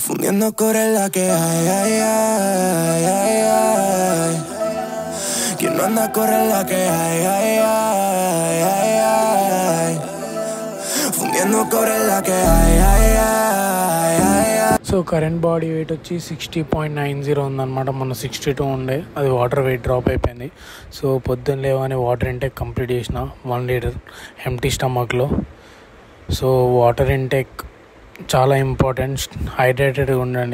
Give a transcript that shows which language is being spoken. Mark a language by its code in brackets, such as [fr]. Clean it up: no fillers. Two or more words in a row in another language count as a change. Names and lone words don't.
[es] Fundiendo core es la que hay, ay, ay, ay, ay. Quien no anda corre es la que hay, ay, ay, ay, ay. Fundiendo core es la que hay, ay, ay, ay, ay. [te] సో [en] current body weight [te] వచ్చి 60.90 ఉందన్నమాట. మొన్న 62 ఉండే, అది [en] water weight drop [te] అయిపోయింది. సో పొద్దున్న లేవని [en] water intake complete [te] చేసిన 1 [en] liter empty stomachlo. [te] సో [en] water intake [te] చాలా ఇంపార్టెంట్, హైడ్రేటెడ్గా ఉండండి.